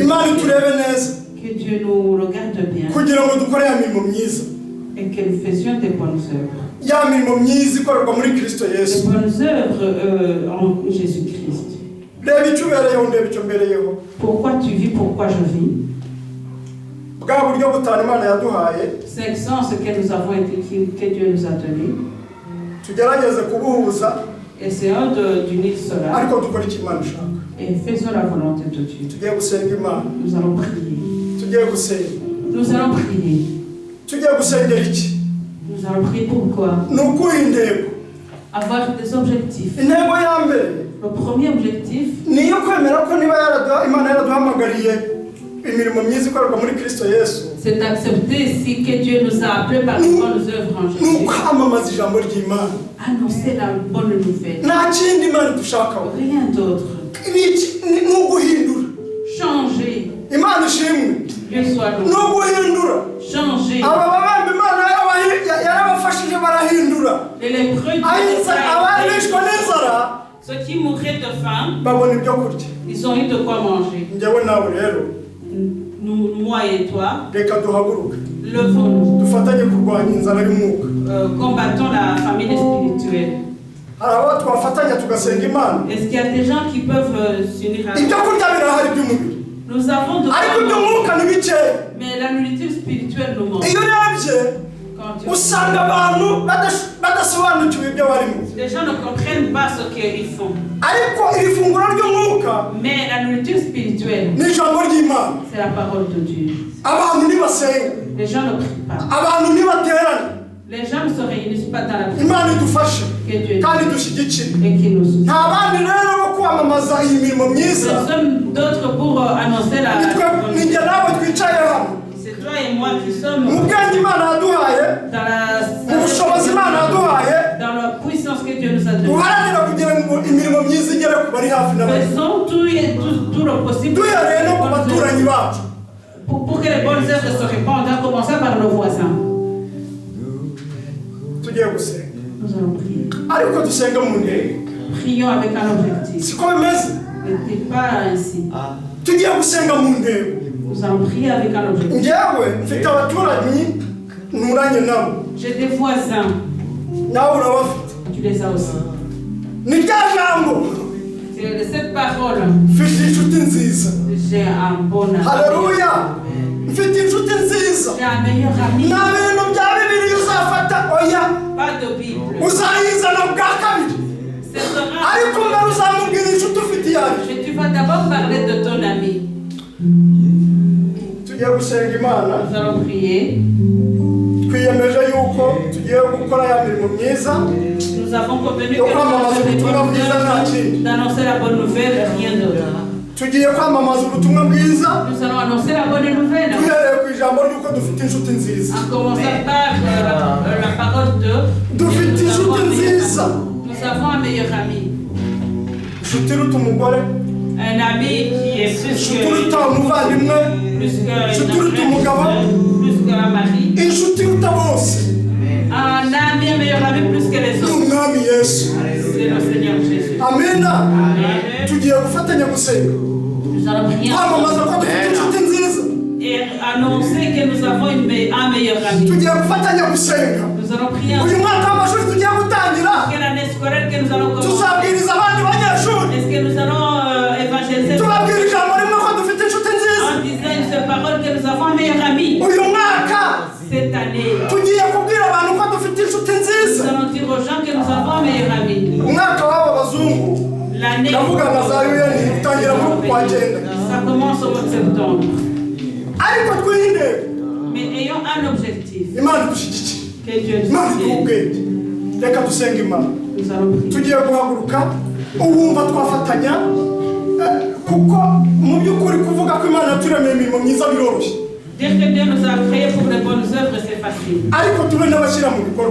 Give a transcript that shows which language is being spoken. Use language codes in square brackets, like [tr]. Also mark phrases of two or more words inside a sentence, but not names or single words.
[rw] Imana aide, iturebe neza [fr] que Dieu nous regarde bien [rw] kugira ngo dukore ya mirimo myiza. [fr] et que nous faisions des bonnes œuvres. [rw] Ya mirimo myiza ikorerwa muri Kristo [fr] Des [rw] Yesu. [fr] bonnes œuvres en Jésus-Christ. [rw] Reba icyo ubereyeho, ndeba icyo mbereyeho. [fr] Pourquoi tu vis, pourquoi je vis? [rw] Bwa buryo butanu Imana yaduhaye, [fr] C'est ce que nous avons été, que Dieu nous a donné. [rw] tugerageze kubuhuza, [fr] Essayons d'unir cela [rw] ariko dukore icyo Imana ishaka. [fr] et faisons la volonté de Dieu. [rw] Tugiye gusenga Imana. [fr] Nous allons prier. [rw] Tugiye gusenga. [fr] Nous allons prier. [rw] Tugiye gusengera iki? [fr] Nous allons prier pourquoi? [rw] Ni ukuha intego. [fr] Avoir des objectifs. [rw] Intego ya mbere [fr] Le premier objectif, [rw] ni iyo kwemera ko niba Imana yaraduhamagariye imirimo myiza ikorerwa muri Kristo Yesu, [fr] c'est d'accepter si que Dieu nous a appelés par les bonnes œuvres en [rw] ni [fr] Jésus. [rw] ukwamamaza ijambo ry'Imana. [fr] Annoncer la bonne nouvelle. [rw] Nta kindi Imana dushakaho. [fr] Rien d'autre. [rw] Ni uguhindura. [fr] Changer. [rw] Imana ishimwe. [fr] Dieu soit [rw] Ni [fr] loué. [rw] uguhindura. [fr] Changer. [rw] Aba babembe Imana yarabafashije barahindura. [fr] Et les preuves [rw] Abarishwe n'inzara [fr] ceux qui mouraient de faim, [rw] babona ibyo kurya. [fr] ils ont eu de quoi manger. [rw] Njyewe nawe rero [fr] Nous, moi et toi, [rw] reka duhaguruke [fr] levons-nous. [rw] dufatanye kurwanya inzara y'umwuka. [fr] Combattons la famine spirituelle. [rw] Hari abo twafatanya tugasenga Imana. [fr] Est-ce qu'il y a des gens qui peuvent s'unir à [rw] Ibyo kurya birahari by'umubiri, [fr] Nous avons de [rw] ariko iby'umwuka ni bikeya. [fr] mais la nourriture spirituelle nous manque. [rw] Iyo urebye [fr] Quand Dieu- [rw] usanga abantu badasobanukiwe ibyo barimo, [fr] Les gens ne comprennent pas ce qu'ils font. [rw] ariko iri funguro ry'umwuka [fr] Mais la nourriture spirituelle, [rw] ni ijambo ry'Imana. [fr] c'est la parole de Dieu. [rw] Abantu nibasenga, [fr] Les gens ne prient pas. [rw] abantu nibaterana, [fr] Les gens ne se réunissent pas dans la prière. [rw] Imana idufashe [fr] Que Dieu [rw] kandi dushyigikire. [fr] et qui nous soutient. [rw] Nta bandi rero bo kwamamaza iyi mirimo myiza. [fr] Nous sommes d'autres pour annoncer la [rw] Ni njye nawe twicaye hano [fr] C'est toi et moi qui sommes [rw] mu bwenge Imana yaduhaye, [fr] dans [rw] mu bushobozi Imana yaduhaye, [fr] dans la puissance que Dieu nous a donnée. [rw] duharanira kugira ngo imirimo myiza igere ku bari hafi n'abari. [fr] Faisons tout le possible [rw] Duhereye no ku baturanyi bacu. [fr] pour que les bonnes œuvres se répandent, à commencer par nos voisins. [rw] Tugiye gusenga, [fr] Nous allons prier. [rw] ariko dusenga mu ntego. [fr] Prions avec un objectif. [rw] Siko bimeze. [fr] N'était pas ainsi. [rw] Tugiye gusenga mu ntego. [fr] Nous allons prier avec un objectif. [rw] Njyewe mfite abaturanyi nturanye nabo. [fr] J'ai des voisins [rw] nawe urabafite. [fr] Tu les as aussi. [rw] Ni rya jambo. [fr] C'est de cette parole. [rw] Mfite inshuti nziza. [fr] J'ai un bon ami. [rw] Haleluya. Mfite inshuti nziza. [fr] J'ai un meilleur ami. [rw] Nta bintu bya Bibiliya uzafata oya. [fr] Pas de Bible. [rw] Uzayizana bwa kabiri. Ariko mbere uzamubwira inshuti ufite yawe. [fr] Mais tu vas d'abord parler de ton ami. [rw] Tugiye gusenga Imana. [fr] Nous allons prier. [rw] Twiyemeje yuko tugiye gukora ya mirimo myiza. [fr] Nous avons convenu que nous allons d'annoncer la bonne nouvelle, rien d'autre. [rw] Tugiye kwamamaza ubutumwa bwiza. [fr] Nous allons annoncer la bonne nouvelle. [rw] Tuhereye ku ijambo ry'uko dufite inshuti nziza. [fr] En commençant par la parole de [rw] dufite inshuti nziza. [fr] Nous avons un meilleur ami. [rw] Inshuti iruta umugore. [fr] Un ami qui est plus [rw] inshuti iruta umuvandimwe. Inshuti iruta umugabo. [fr] Plus qu'un mari. [rw] Inshuti iruta bose. [fr] Un ami, un meilleur ami plus que les autres. [rw] Umwami Yesu. [fr] C'est le Seigneur Jésus. [rw] Amena. Tugiye gufatanya gusenga. [fr] Nous allons prier. [rw] Kwamamaza ko dufite inshuti nziza. [fr] Et annoncer que nous avons un meilleur ami. [rw] Tugiye gufatanya gusenga. [fr] Nous allons prier. [rw] Uyu mwaka w'amashuri tugiye gutangira. [fr] Quelle année scolaire que nous allons commencer? [rw] Tuzabwiriza abandi banyeshuri. [fr] Est-ce que nous allons évangéliser? [rw] Tubabwira ijambo rimwe ko dufite inshuti nziza. [fr] En disant une seule parole que nous avons un meilleur ami. [rw] Uyu mwaka. [fr] Cette année. [rw] Tugiye kubwira abantu ko dufite inshuti nziza. [fr] Nous allons dire aux gens que nous avons un meilleur ami. [rw] Umwaka w'aba bazungu. [fr] L'année. [rw] Ndavuga na za UN utangira mu kwa cyenda. [fr] Ça commence au mois de septembre. [rw] Ariko twirinde. [fr] Mais ayons un objectif. [rw] Imana dushyigikiye. [fr] Que Dieu nous [rw] Imana [fr] soutienne. [rw] twubwenge. Reka dusenga Imana. [fr] Nous allons prier. [rw] Tugiye guhaguruka uwumva twafatanya kuko mu by'ukuri kuvuga ko Imana yaturemeye imirimo myiza biroroshye. [fr] Dire que Dieu nous a créés pour les bonnes œuvres, c'est facile. [rw] Ariko tube n'abashyira mu bikorwa.